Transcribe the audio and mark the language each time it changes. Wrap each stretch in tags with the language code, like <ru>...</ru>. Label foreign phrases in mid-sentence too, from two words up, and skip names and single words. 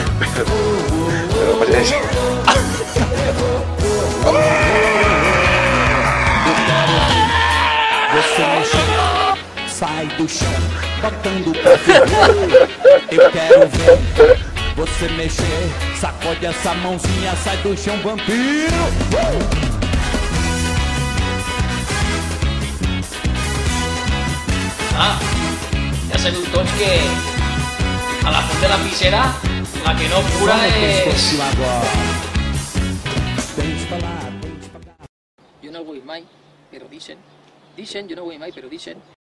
<pt>Você mexer, sai do chão, botando pra fora. Eu quero ver você mexer, sacode essa mãozinha, sai do chão, vampiro.</pt> <ca>Ja sabeu tots que a la Font de la Figuera la que no cura és... Jo no ho vull mai, però dicen, jo no ho vull mai, però dicen</ca>